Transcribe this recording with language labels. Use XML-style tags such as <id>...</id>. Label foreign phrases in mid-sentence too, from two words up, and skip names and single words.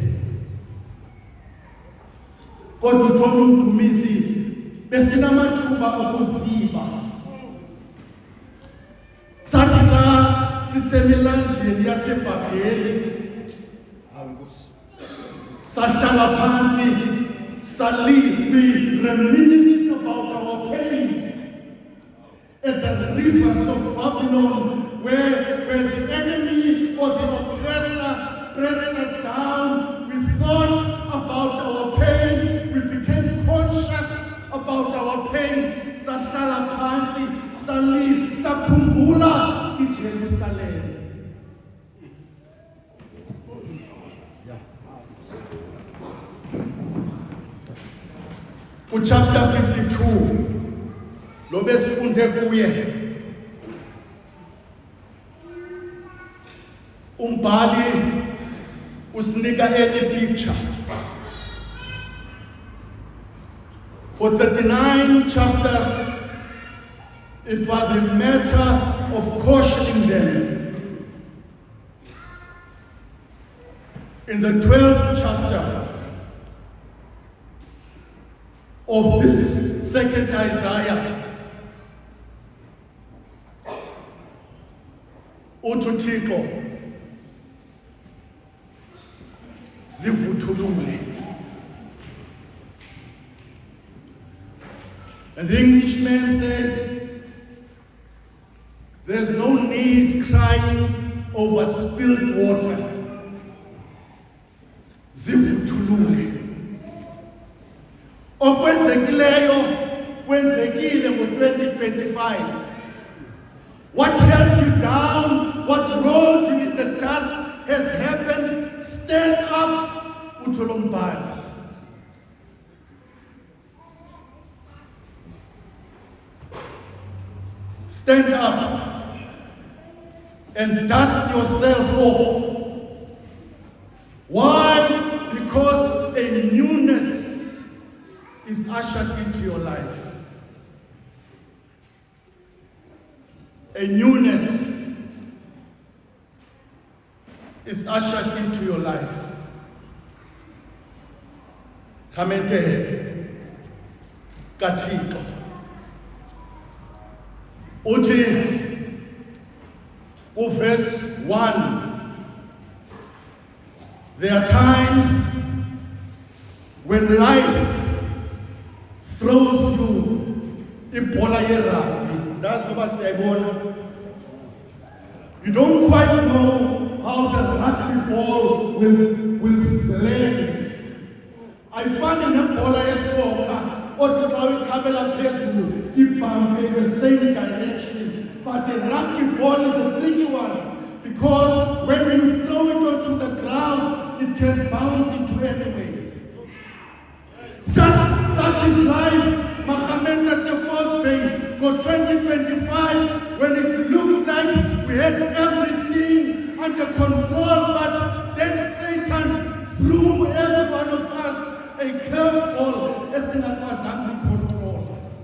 <xh>Kodwa uthole umdumisi besinamathuba okuziba. Sathi xa sisemilanjeni yaseBhabheli sahlala phansi</xh> <en>we reminisce about our pain at the rivers of Babylon, where the enemy or the oppressor pressed us down. We thought about our pain. We became conscious about our pain.</en> <xh>Sahlala phansi sakhumbula iJerusalem. Chapter 52 lo besifunde kuye, umbhali usinika enye picture.</xh> <en>For 39 chapters, it was a matter of cautioning them. In the 12th chapter, of this second Isaiah.</en> <xh>Uthixo zivuthulule.</xh> <en>And the Englishman says, there's no need crying over spilled water.</en> <xh>Zivuthulule. Okwenzekileyo kwenzekile ngo-2025.</xh> <en>What held you down, what rolled you in the dust has happened. Stand up,</en> <xh>utsho lo mbhali.</xh> <en>Stand up and dust yourself off. Why? Because a newness is ushered into your life. A newness is ushered into your life.</en> <xh>Khamete kaThixo. Uthi verse 1.</xh> <en>There are times when life throws you</en> <xh>ibhola yerugby.</xh> <en>That's what siyayibona. You don't quite know how the rugby ball will land.</en> <xh>Ayifani nebhola yesoka. Othi xa uyikhabela phezulu ibhambe</xh> <en>in the same direction. But the rugby ball is a tricky one, because when you throw it onto the ground, it can bounce into anywhere. Such is life. Mahamenta Sefos Bay for 2025, when it looked like we had everything under control, but then Satan threw every one of us a curveball as in under control.</en>